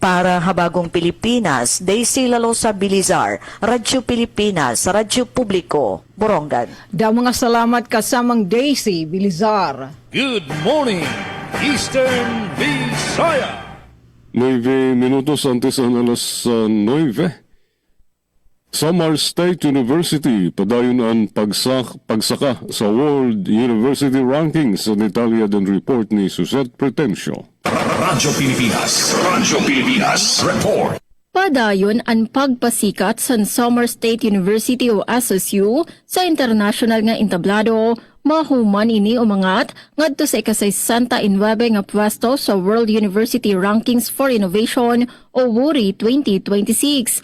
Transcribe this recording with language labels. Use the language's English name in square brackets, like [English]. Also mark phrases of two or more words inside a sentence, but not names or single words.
[Waray] Para Habagong Pilipinas, Daisy Lalosa Bilizar, Radyo Pilipinas, Radyo Publiko, Borongan. Da mga salamat kasamang Daisy Bilizar. [English] Good morning, Eastern Visaya. [Waray] 9 minutos antes ang alas 9. Samar State University padayon ang pagsaka sa World University Rankings sa detalya ng report ni Suzette Pretencio. Radyo Pilipinas report. Padayon ang pagpasikat sa Samar State University o SSU sa international nga entablado, mahuman ini umangat ngadto sa ika-69 nga pwesto sa World University Rankings for Innovation o WURI 2026.